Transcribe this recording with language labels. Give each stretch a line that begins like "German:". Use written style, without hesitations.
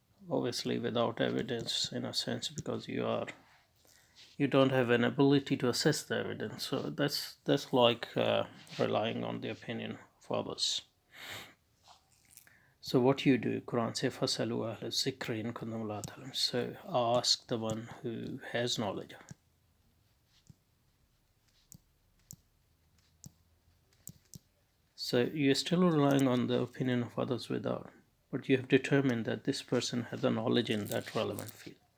English: Obviously without evidence, in a sense, because you don't have an ability to assess the evidence. So that's like relying on the opinion of others. So what you do, Quran says,
Arabic: فَاسْأَلُوا أَهْلَ الذِّكْرِ إِن كُنتُمْ لَا تَعْلَمُونَ.
English: So ask the one who has knowledge. So you're still relying on the opinion of others without, but you have determined that this person has a knowledge in that relevant field.